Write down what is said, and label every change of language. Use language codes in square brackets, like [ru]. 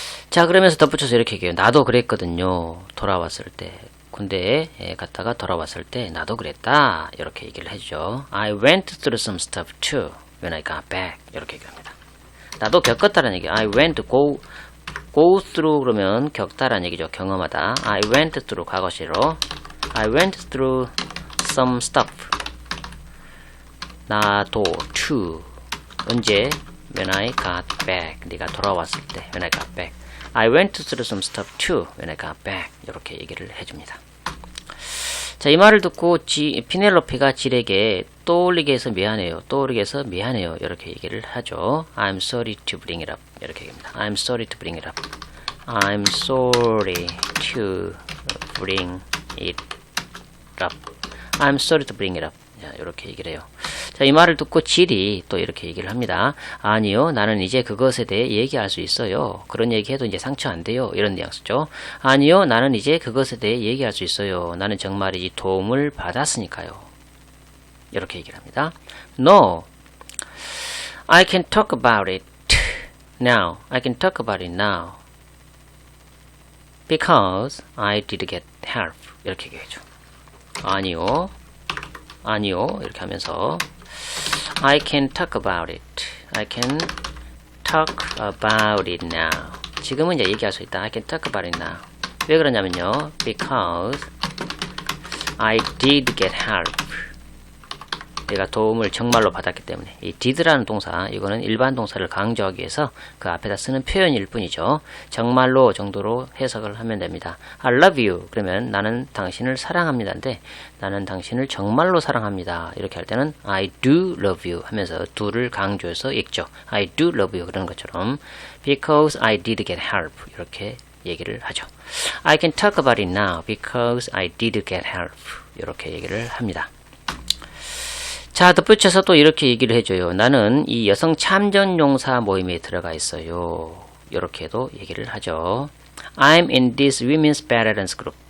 [ko] 자, 그러면서 덧붙여서 이렇게 얘기해요. 나도 그랬거든요. 돌아왔을 때. 군대에 갔다가 돌아왔을 때 나도 그랬다. 이렇게 얘기를 해주죠. [en] I went through some stuff too when I got back. [ko] 이렇게 얘기합니다. 나도 겪었다는 얘기. [en] I went go through [ko] 그러면 겪다라는 얘기죠. 경험하다. [en] I went through [ko] 과거시로. [en] I went through some stuff. [ko] 나도 [en] too. [ko] 언제? [en] When I got back. [ko] 네가 돌아왔을 때. [en] When I got back. I went through some stuff too when I got back. [ko] 이렇게 얘기를 해줍니다. 자, 이 말을 듣고 피넬로페가 질에게 떠올리게 해서 미안해요. 떠오르게 해서 미안해요. 이렇게 얘기를 하죠. [en] I'm sorry to bring it up. [ko] 이렇게 얘기합니다. [en] I'm sorry to bring it up. I'm sorry to bring it up. I'm sorry to bring it up. [ko] 자, 이렇게 얘기를 해요. 자, 이 말을 듣고 질이 또 이렇게 얘기를 합니다. 아니요, 나는 이제 그것에 대해 얘기할 수 있어요. 그런 얘기해도 이제 상처 안 돼요. 이런 뉘앙스죠. 아니요, 나는 이제 그것에 대해 얘기할 수 있어요. 나는 정말이지 도움을 받았으니까요. 이렇게 얘기를 합니다. [en] No, I can talk about it now. I can talk about it now. Because I did get help. [ko] 이렇게 얘기해줘. 아니요. 아니요. 이렇게 하면서 [en] I can talk about it. I can talk about it now. [ko] 지금은 이제 얘기할 수 있다. [en] I can talk about it now. [ko] 왜 그러냐면요. [en] Because I did get help. [ko] 내가 도움을 정말로 받았기 때문에. 이 did라는 동사, 이거는 일반 동사를 강조하기 위해서 그 앞에다 쓰는 표현일 뿐이죠. 정말로 정도로 해석을 하면 됩니다. [en] I love you. [ko] 그러면 나는 당신을 사랑합니다인데 나는 당신을 정말로 사랑합니다. 이렇게 할 때는 [en] I do love you [ko] 하면서 do를 강조해서 읽죠. [en] I do love you [ko] 그런 것처럼 [en] because I did get help [ko] 이렇게 얘기를 하죠. [en] I can talk about it now because I did get help [ko] 이렇게 얘기를 합니다. 자, 덧붙여서 또 이렇게 얘기를 해줘요. 나는 이 여성 참전용사 모임에 들어가 있어요. 이렇게도 얘기를 하죠. [en] I'm in this women's veterans group.